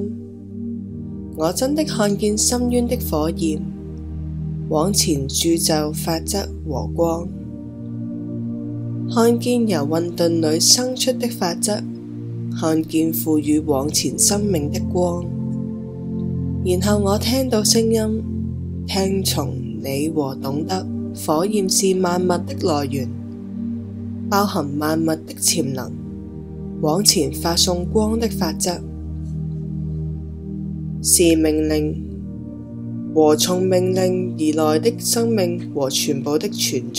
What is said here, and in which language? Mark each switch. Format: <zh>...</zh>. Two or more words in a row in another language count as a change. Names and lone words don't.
<zh>我真的看見深淵的火焰，往前鑄就法則和光。看見由混沌裏生出的法則，看見賦予往前生命的光。然後我聽到聲音，聽從你和懂得，火焰是萬物的來源，包含萬物的潛能，往前發送光的法則，是命令和從命令而來的生命和全部的存在。</zh>